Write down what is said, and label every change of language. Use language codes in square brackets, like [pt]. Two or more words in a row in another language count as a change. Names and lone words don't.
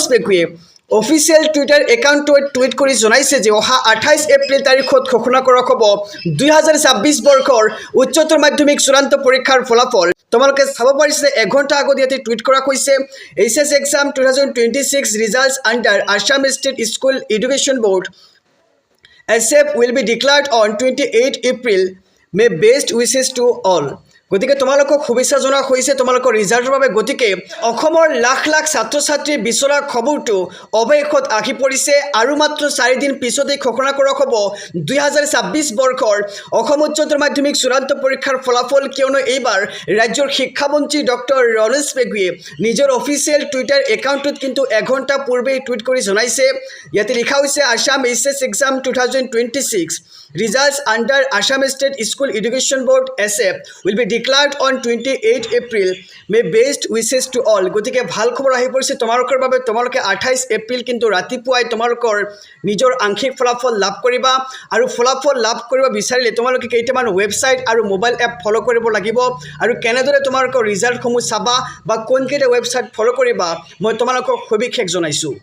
[as] পেগুৱে অফিচিয়েল টুইটাৰ একাউণ্টত টুইট কৰি জনাইছে যে অহা 28 এপ্ৰিল তাৰিখত ঘোষণা কৰা হ'ব 2026 বৰ্ষৰ উচ্চতৰ মাধ্যমিক চূড়ান্ত পৰীক্ষাৰ ফলাফল তোমালোকে চাব পাৰিছে এঘণ্টা আগত ইয়াতে টুইট কৰা হৈছে [en] HS exam 2026 results under Assam State School Education Board ASEP will be declared on 28 April. May best wishes to all. [as] গতিকে তোমালোকক শুভেচ্ছা জনোৱা হৈছে তোমালোকৰ ৰিজাল্টৰ বাবে গতিকে অসমৰ লাখ লাখ ছাত্ৰ ছাত্ৰী বিচৰা খবৰটো অৱশেষত আহি পৰিছে আৰু মাত্ৰ 4 দিন পিছতে ঘোষণা কৰা হ'ব 2026 বৰ্ষৰ অসম উচ্চতৰ মাধ্যমিক চূড়ান্ত পৰীক্ষাৰ ফলাফল কিয়নো এইবাৰ ৰাজ্যৰ শিক্ষামন্ত্ৰী ডক্টৰ ৰণোজ পেগুৱে নিজৰ অফিচিয়েল টুইটাৰ একাউণ্টত কিন্তু এঘণ্টা পূৰ্বে টুইট কৰি জনাইছে ইয়াতে লিখা হৈছে [en] Assam HS exam 2026 results under Assam State School Education Board ASEP will be declared on 28 April. May best wishes to all. [as] গতিকে ভাল খবৰ আহি পৰিছে তোমালোকৰ বাবে তোমালোকে 28 এপ্ৰিল কিন্তু ৰাতিপুৱাই তোমালোকৰ নিজৰ আংশিক ফলাফল লাভ কৰিবা আৰু ফলাফল লাভ কৰিব বিচাৰিলে তোমালোকে কেইটামান ৱেবছাইট আৰু [en] mobile app [as] ফলো কৰিব লাগিব আৰু কেনেদৰে তোমালোকৰ ৰিজাল্টসমূহ চাবা বা কোনকেইটা ৱেবছাইট ফলো কৰিবা মই তোমালোকক সবিশেষ জনাইছোঁ